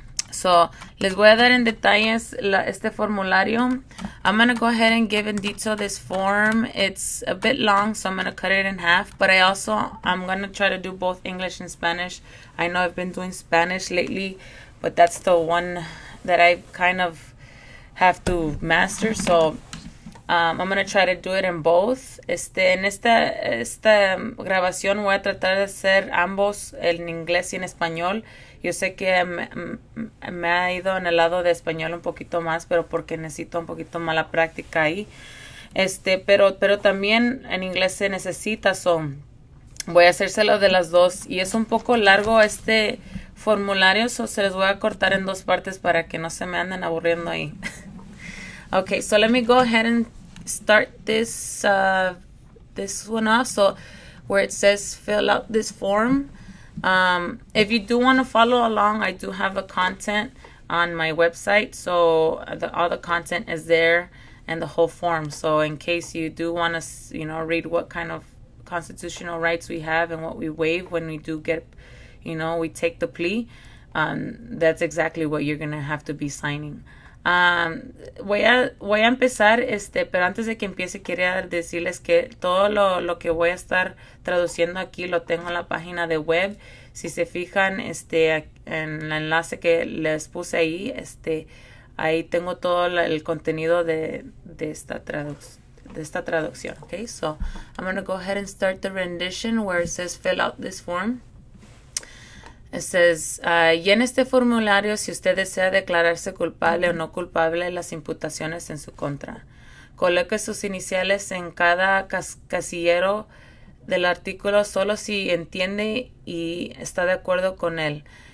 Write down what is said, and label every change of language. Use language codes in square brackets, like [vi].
[es] So, les voy a dar en detalles este formulario. [en] I'm going to go ahead and give in detail this form. It's a bit long, so I'm going to cut it in half. But I'm going to try to do both English and Spanish. I know I've been doing Spanish lately, but that's the one that I kind of have to master. So, I'm going to try to do it in both. [es] En esta grabación voy a tratar de hacer ambos en inglés y en español. Yo sé que me ha ido en el lado de español un poquito más, pero porque necesito un poquito más la práctica ahí. Pero también en inglés se necesita, voy a hacérselo de las dos. Y es un poco largo este formulario, se los voy a cortar en dos partes para que no se me anden aburriendo ahí. [en] Okay, so let me go ahead and start this one off. So where it says fill out this form. If you do want to follow along, I do have a content on my website, so all the content is there and the whole form. So in case you do want to, read what kind of constitutional rights we have and what we waive when we do get, we take the plea, that's exactly what you're going to have to be signing. [es] Voy a empezar, pero antes de que empiece quería decirles que todo lo que voy a estar traduciendo aquí lo tengo en la página de web. Si se fijan, en el enlace que les puse ahí, ahí tengo todo el contenido de esta traducción. [en] Okay, so I'm going to go ahead and start the rendition where it says fill out this form. It says, [es] llene este formulario si usted desea declararse culpable o no culpable de las imputaciones en su contra. Coloque sus iniciales en cada casillero del artículo solo si entiende y está de acuerdo con él.